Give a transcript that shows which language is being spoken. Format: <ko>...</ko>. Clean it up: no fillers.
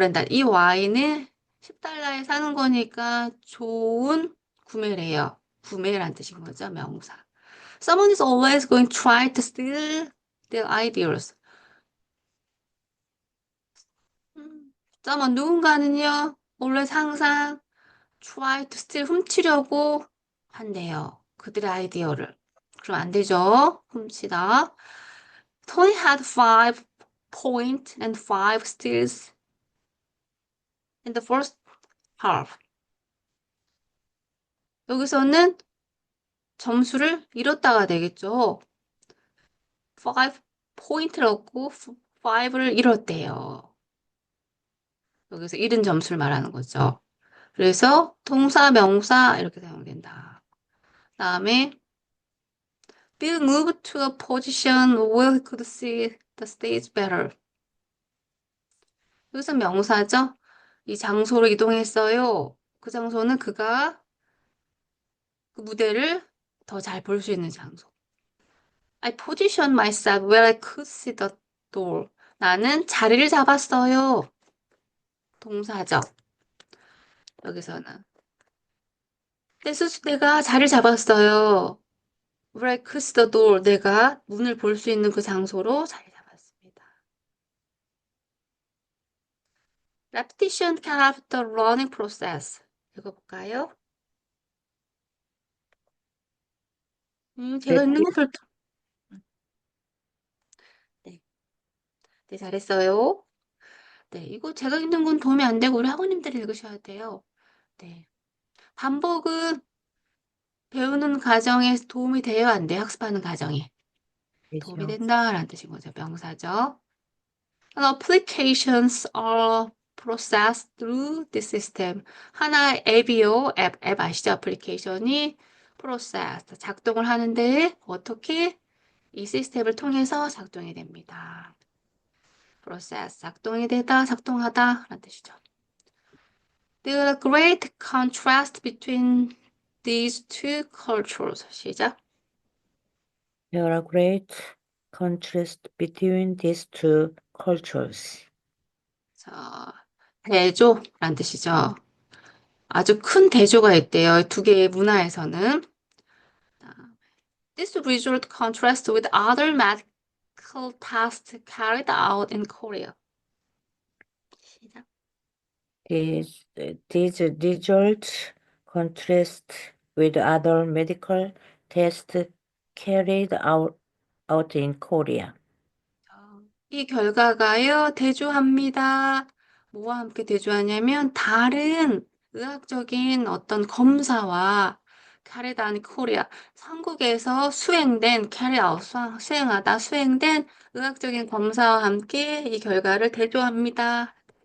<ko>이 와인은 10달러에 사는 거니까 좋은 구매래요. 구매란 뜻인 거죠, 명사.</ko> <en>Someone is always going to try to steal their ideas.</en> <ko>누군가는요, always 항상</ko> <en>try to steal</en> <ko>훔치려고 한대요. 그들의 아이디어를. 그럼 안 되죠. 훔치다.</ko> <en>Tony had 5 points and 5 steals in the first half.</en> <ko>여기서는 점수를 잃었다가 되겠죠. 5포인트를 얻고 5를 잃었대요. 여기서 잃은 점수를 말하는 거죠. 그래서 동사, 명사 이렇게 사용된다. 다음에</ko> <en>Bill moved to a position where he could see the stage better.</en> <ko>여기서 명사죠. 이 장소로 이동했어요. 그 장소는 그가 그 무대를 더 잘 볼 수 있는 장소.</ko> <en>I positioned myself where I could see the door.</en> <ko>나는 자리를 잡았어요. 동사죠. 여기서는. 내가 자리를 잡았어요.</ko> <en>Where I could see the door.</en> <ko>내가 문을 볼 수 있는 그 장소로 자리 잡았습니다.</ko> <en>Repetition can help the learning process.</en> <ko>읽어볼까요? 제가 읽는 거 별로. 네, 네, 잘했어요. 네, 이거 제가 읽는 건 도움이 안 되고 우리 학우님들이 읽으셔야 돼요. 네. 반복은 배우는 과정에 도움이 돼요, 안 돼요? 학습하는 과정에. 도움이 되죠. 된다라는 뜻인 거죠. 명사죠.</ko> <en>And applications are processed through this system.</en> <ko>하나의 앱이요. 앱 아시죠? 애플리케이션이 process, 작동을 하는데 어떻게? 이 시스템을 통해서 작동이 됩니다. process, 작동이 되다, 작동하다 라는 뜻이죠.</ko> <en>There is a great contrast between these two cultures.</en> <ko>시작.</ko> <en>There are great contrast between these two cultures.</en> <ko>자, 대조란 뜻이죠. 아주 큰 대조가 있대요. 두 개의 문화에서는.</ko> <en>This result contrasts with other medical tests carried out in Korea.</en> <ko>시작.</ko> <en>These results contrast with other medical tests carried out in Korea.</en> <ko>이 결과가요, 대조합니다. 뭐와 함께 대조하냐면, 다른 의학적인 어떤 검사와</ko> <en>carried out in Korea,</en> <ko>한국에서 수행된, carry out, 수행하다, 수행된 의학적인 검사와 함께 이 결과를 대조합니다.</ko>